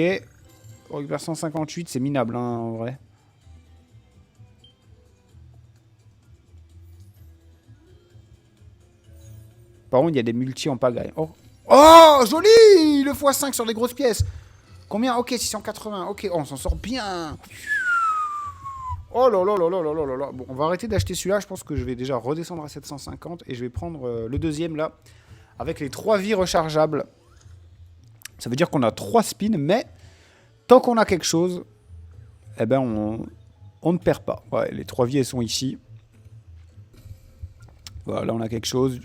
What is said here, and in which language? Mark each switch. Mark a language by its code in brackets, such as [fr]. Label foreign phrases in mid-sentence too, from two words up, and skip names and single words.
[fr] On récupère 158, c'est minable, hein, en vrai. Par contre, il y a des multis en pagaille. Oh, oh joli! Le x5 sur les grosses pièces. Combien? Ok, 680. Ok, oh, on s'en sort bien. Oh là là là là là là là là. Bon, on va arrêter d'acheter celui-là. Je pense que je vais déjà redescendre à 750. Et je vais prendre le deuxième, là. Avec les 3 vies rechargeables. Ça veut dire qu'on a 3 spins. Mais, tant qu'on a quelque chose, eh ben, on ne perd pas. Ouais, les 3 vies, elles sont ici. Voilà, là, on a quelque chose.